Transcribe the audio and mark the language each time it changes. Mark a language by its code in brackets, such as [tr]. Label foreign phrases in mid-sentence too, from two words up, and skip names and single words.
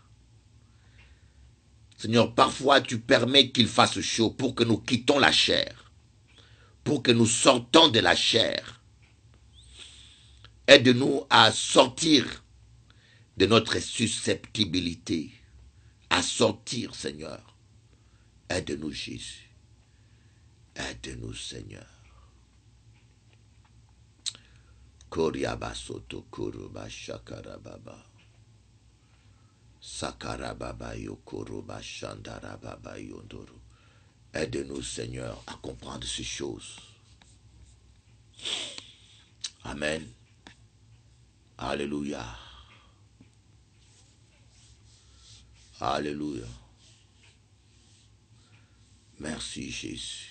[fr] Seigneur, parfois tu permets qu'il fasse chaud pour que nous quittons la chair, pour que nous sortons de la chair. Aide-nous à sortir de notre susceptibilité, à sortir, Seigneur. Aide-nous, Jésus. Aide-nous, Seigneur. Koriaba soto kuruba shakarababa. Sakarababa yokuruba shandarababa yondoro. Aide-nous, Seigneur, à comprendre ces choses. Amen. Alléluia. Alléluia. Merci, Jésus.